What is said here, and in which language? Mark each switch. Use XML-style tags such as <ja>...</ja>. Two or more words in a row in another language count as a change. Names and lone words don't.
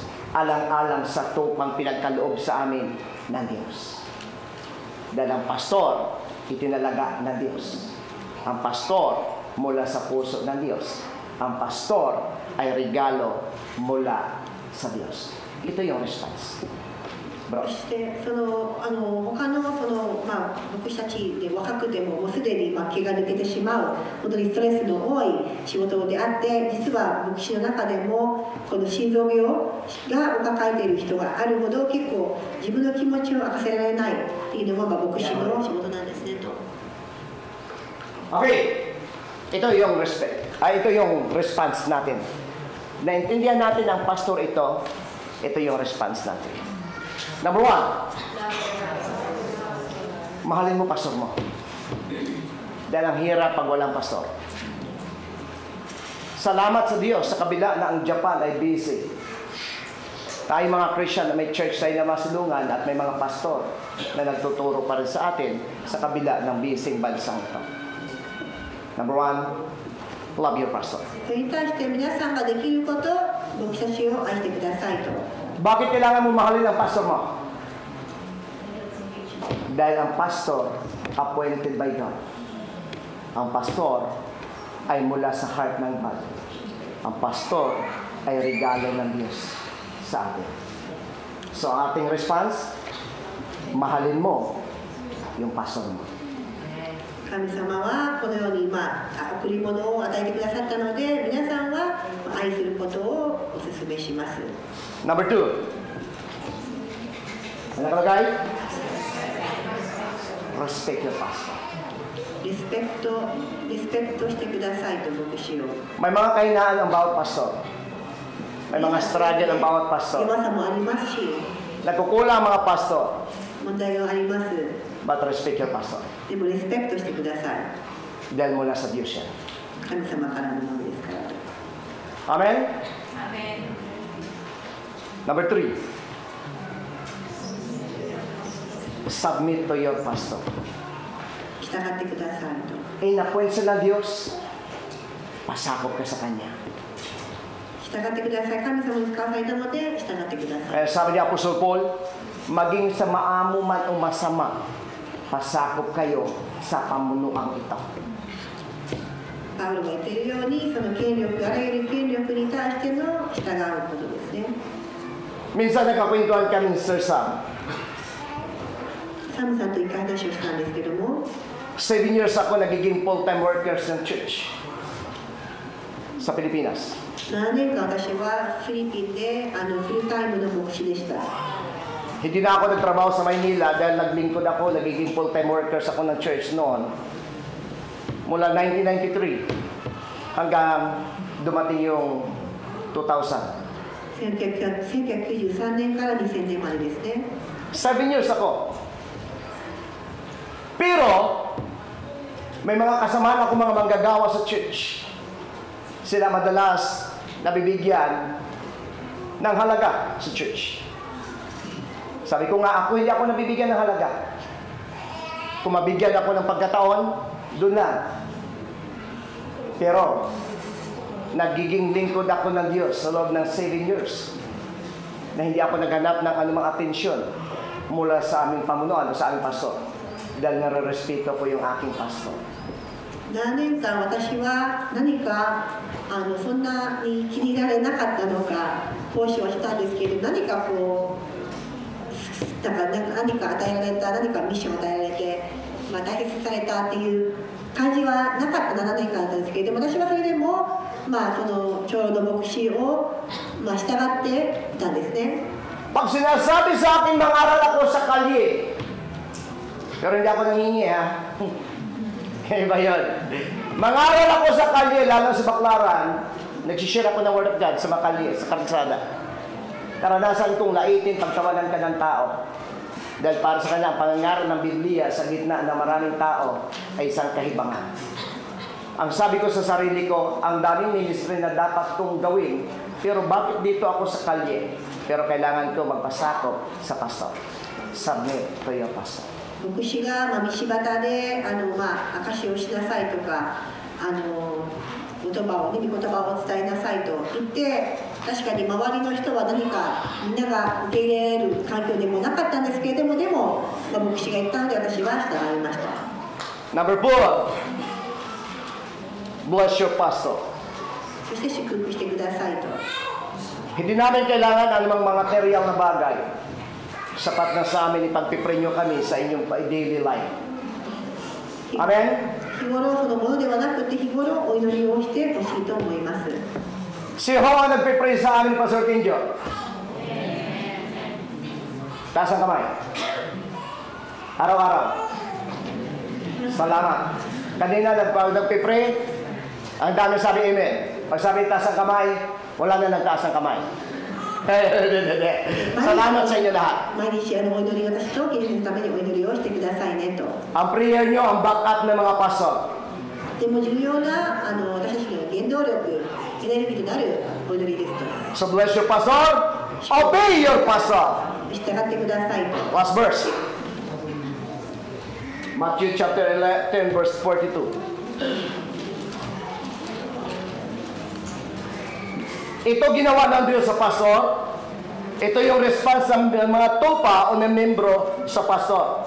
<tl>Alang-alang sa tupang pinagkaloob sa amin ng Diyos. Dahil ang pastor, itinalaga ng Diyos. Ang pastor, mula sa puso ng Diyos. Ang pastor ay regalo mula sa Diyos. Ito yung response. Bro.</tl> <ja>そして他の牧師たちで若くてももうすでに気が抜けてしまう本当にストレスの多い仕事であって、実は牧師の中でもこの心臓病が抱えている人があるほど結構自分の気持ちを明かせられないっていうのが牧師の仕事なんですねと。</ja> <tl>Okay. Ito yung ito yung response natin. Naintindihan natin ang pastor ito yung response natin.</tl> <en>Number 1,</en> <tl>mahalin mo pastor mo. Dahil ang hirap pag walang pastor. Salamat sa Diyos sa kabila na ang Japan ay busy. Tayo mga Christian na may church tayo na masulungan at may mga pastor na nagtuturo pa rin sa atin sa kabila ng busy bansang ito.</tl> <en>Number 1, love your pastor.</en> <ja>それに対して皆さんができること、牧師たちを愛してくださいと。</ja> <tl>Bakit kailangan mo mahalin ang pastor mo? Dahil ang pastor,</tl> <en>appointed by God.</en> <tl>Ang pastor ay mula sa heart ng God. Ang pastor ay regalo ng Diyos sa atin. So, ang ating response, mahalin mo yung pastor mo.</tl> <ja>神様はこのように贈り物を与えてくださったので、皆さんは愛することをお勧めします。</ja> <en>Number 2.</en> <tl>Ano nakalagay?</tl> <en>Respect your pastor.</en> <ja>リスペクトしてくださいと牧師を。</ja> <tl>May mga kahinaan ang bawat pastor. May mga struggle ang bawat pastor.</tl> <ja>弱さもありますし、</ja> <tl>Nagkukulang ang mga pastor.</tl> <ja>問題があります。</ja> <en>But respect your pastor.</en> <ja>でもリスペクトしてください。</ja> <tl>Dahil mula sa Diyos yan.</tl> <ja>神様からのものですから。</ja> <tl>Amen? Number 3.</tl> <en>Submit to your pastor.</en> <ja>従ってくださいと。</ja> <tl>Inappoint siya ng Diyos, pasakop ka sa Kanya.</tl> <ja>従ってください。神様に使わされたので従ってください。</ja> <tl>Kaya sabi ni Apostol Paul, maging sa maamo man o masama, pasakop kayo sa pamunuang ito.</tl> <ja>パウロが言っているように、その権力、あらゆる権力に対しての従うことですね。</ja> <tl>Minsan nagkakwentuhan kami ni Sir Sam.</tl> <ja>サムさんと一回話をしたんですけども、</ja> <tl>7 years ako nagiging</tl> <en>full-time workers</en> <tl>ng church. sa Pilipinas.</tl> <ja>7 年間私はフィリピンでフルタイムの牧師でした。</ja> <tl>Hindi na ako nagtrabaho sa Maynila dahil naglingkod ako, nagiging</tl> <en>full-time workers</en> <tl>ako ng church noon. Mula 1993 hanggang dumating yung 2000. 1993 年から2000年までですね。 7 years ako. Pero, may mga kasamahan ako mga manggagawa sa church. Sila madalas nabibigyan ng halaga sa church. Sabi ko nga, hindi ako nabibigyan ng halaga. Kung mabigyan ako ng pagkataon, doon na. Pero, nagiging lingkod ako ng Diyos sa loob ng 7 years na hindi ako naghanap ng anumang atensyon mula sa aming pamunuan o sa aming pastor dahil nare-respeto ko yung aking pastor. 7 年間私は何かそんなに気に入られなかったのか奉仕はしたんですけど、何かこうだから何か与えられた、何かミッションを与えられて、大切されたっていう感じはなかった7年間だったんですけど、私はそれでもその長老の牧師を従っていたんですね。 Pag sinasabi sa akin, mangaral ako sa kalye. Pero hindi ako nangingi, ha? Kaya ba yun? Mangaral ako sa kalye, lalo sa Baclaran. Nagsishare ako ng</tl> <en>Word of God</en> <tl>sa makalye, sa karsada. Karanasan kong laitin pagtawanan ka ng tao. Dahil para sa kanya, ang pangangaral ng Biblia sa gitna ng maraming tao ay isang kahibangan. Ang sabi ko sa sarili ko, ang daming ministry na dapat kong gawin, pero bakit dito ako sa kalye? Pero kailangan ko magpasakop sa pastor.</tl> <en>Submit to your pastor.</en> <ja>牧師が道端で証しをしなさいとか御言葉をお伝えなさいと言って、確かに周りの人は何かみんなが受け入れる環境でもなかったんですけれども、でも、牧師が言ったので私は従いました。</ja> <en>Number 4, bless your pastor.</en> <ja>そして祝福してくださいと。</ja> <tl>Hindi namin kailangan anumang mga material na bagay. Sapat na sa amin ipagpipray nyo kami sa inyong</tl> <en>daily life.</en> <tl>Amen?</tl> <ja>日頃そのものではなくて、日頃お祈りをしてほしいと思います。</ja> <tl>Si Ho ang nagpipray sa amin, Pastor Tinjo. Taas ang kamay. Araw-araw. Salamat. Kanina nagpipray, ang dami sabi amen. Pag sabi taas ang kamay, wala na nagtaas ang kamay. Salamat sa inyo lahat.</tl> <ja>毎日お祈り、私長期のためにお祈りをしてくださいねと。</ja> <tl>Ang prayer nyo, ang backup ng mga pastor.</tl> <ja>とても重要な私たちの原動力、エネルギーとなるお祈りですと。</ja> <en>So bless your pastor, obey your pastor.</en> <ja>従ってくださいと。</ja> <en>Last verse. Matthew chapter 10 verse 42.</en> <tl>Ito ginawa ng Diyos sa pastor. Ito yung response ng mga tupa o ng membro sa pastor.</tl>